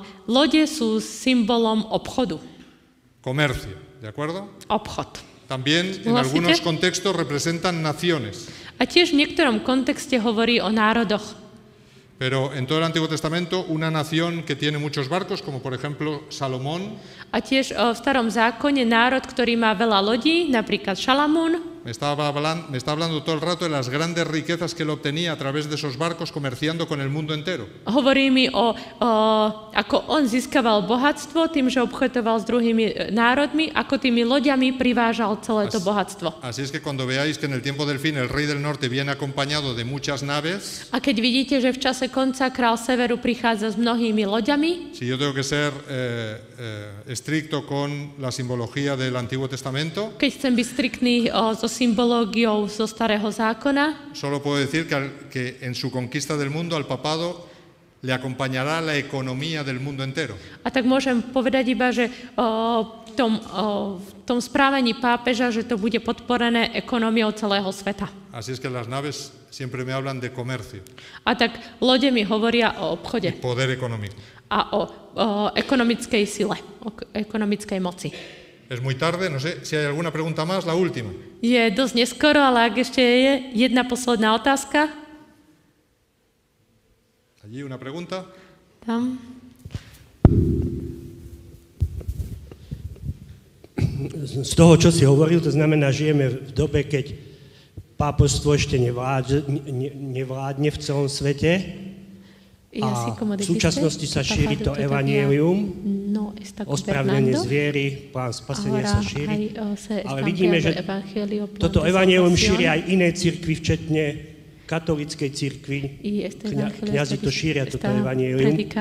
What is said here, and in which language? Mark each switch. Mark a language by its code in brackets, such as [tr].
[sk] lode sú symbolom obchodu. [es] Comercio, ¿de acuerdo? [sk] Obchod. [es] También en algunos contextos representan naciones. [sk] A tiež v niektorom kontexte hovorí o národoch. [es] Pero en todo el Antiguo Testamento, una nación que tiene muchos barcos, como por ejemplo Salomón, [sk] A tiež v starom zákone národ, ktorý má veľa lodí, napríklad Šalamún, [es] me está hablando todo el rato de las grandes riquezas que él obtenía a través de esos barcos comerciando con el mundo entero. [sk] hovorí mi ako on získaval bohatstvo tým, že obchodoval s druhými národmi, ako tými loďami privážal celé to bohatstvo. [es] Así es que cuando veáis que en el tiempo del fin el rey del norte viene acompañado de muchas naves, [sk] A keď vidíte, že v čase konca král severu prichádza s mnohými loďami, [es] si yo tengo que ser estricto con la simbología del Antiguo Testamento, [sk] keď chcem byť striktný so symbológiou zo Starého zákona. [es] Solo puedo decir que en su conquista del mundo al papado le acompañará la economía del mundo entero. [sk] A tak môžem povedať iba, že v tom správaní pápeža, že to bude podporené ekonómiou celého sveta. [es] Así es que las naves siempre me hablan de comercio. [sk] A tak lode mi hovoria o obchode. [es] Y poder económico. [sk] A o ekonomickej sile, o ekonomickej moci. [es] Es muy tarde, no sé si hay alguna pregunta más, la última. [sk] Je dosť neskoro, ale ak ešte je jedna posledná otázka. [es] Allí una pregunta. [sk] Tam. Z toho, čo si hovoril, to znamená, žijeme v dobe, keď pápežstvo ešte nevládne v celom svete a v súčasnosti sa šíri to evanjelium, ospravedlnenie z viery, plán spasenia sa šíri, ale vidíme, že toto evanjelium šíri aj iné cirkvi, včetne katolíckej cirkvi, kňazi to šíria, toto evanjelium.